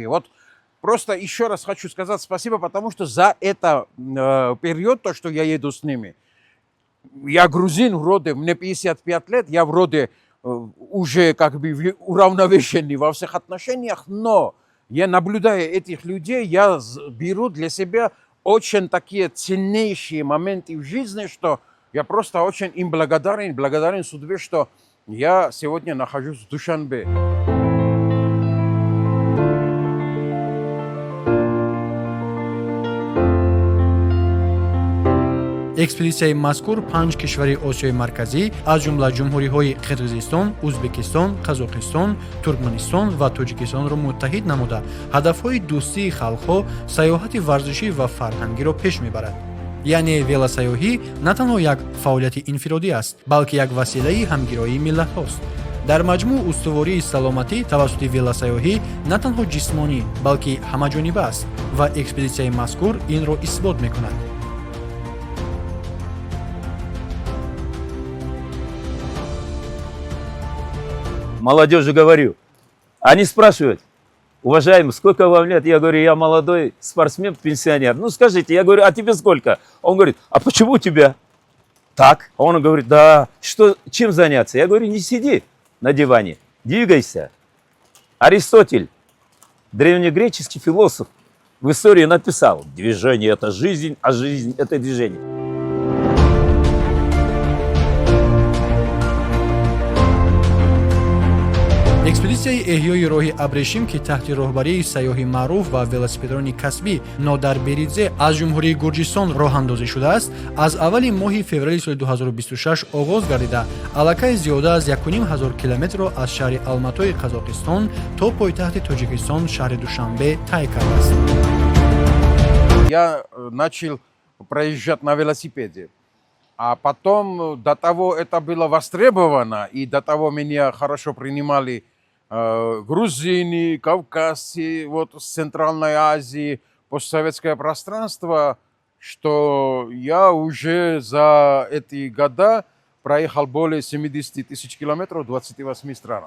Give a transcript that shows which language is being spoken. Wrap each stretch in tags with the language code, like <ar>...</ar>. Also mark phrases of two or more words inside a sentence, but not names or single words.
<ru>Вот просто еще раз хочу сказать спасибо, потому что за это период, то, что я еду с ними, я грузин вроде, мне 55 лет, я вроде уже как бы уравновешенный во всех отношениях, но я, наблюдая этих людей, я беру для себя очень такие ценнейшие моменты в жизни, что я просто очень им благодарен судьбе, что я сегодня нахожусь в Душанбе.</ru> <tg>экспедитсияи мазкур 5 кишвари осиёи марказӣ аз ҷумла ҷумҳуриҳои қирғизистон, ӯзбекистон, қазоқистон, туркманистон ва тоҷикистонро муттаҳид намуда ҳадафҳои дӯстии халқҳо, сайёҳати варзишӣ ва фарҳангиро пеш мебарад. яъне велосаёҳӣ на танҳо як фаъолияти инфиродӣ аст, балки як василаи ҳамгироии миллатҳост. дар маҷмӯъ устувории саломатӣ тавассути велосаёҳӣ на танҳо ҷисмонӣ, балки ҳамаҷониба аст ва экспедитсияи мазкур инро исбот мекунад.</tg> <ru>Молодежи говорю. Они спрашивают: уважаемый, сколько вам лет? Я говорю, я молодой спортсмен, пенсионер. Ну скажите, я говорю, а тебе сколько? Он говорит, а почему у тебя так? А он говорит, да, чем заняться? Я говорю, не сиди на диване, двигайся. Аристотель, древнегреческий философ, в истории написал: движение – это жизнь, а жизнь – это движение.</ru> <tg>экспедитсияи эҳёи роҳи абрешим, ки таҳти роҳбарии сайёҳи маъруф ва велосипедрони касбӣ Нодар Беридзе аз ҷумҳурии Гурҷистон роҳандозӣ шудааст, аз аввали моҳи феврали соли 2026 оғоз гардида аллакай зиёда аз 1500 километрро аз шаҳри Алматои Қазоқистон то пойтахти Тоҷикистон шаҳри Душанбе тай кардааст.</tg> <ru>Я начал проезжать на велосипеде. А потом, до того это было востребовано, и до того меня хорошо принимали грузины, кавказцы, вот с Центральной Азии, постсоветское пространство, что я уже за эти года проехал более 70 тысяч километров в 28 странах.</ru>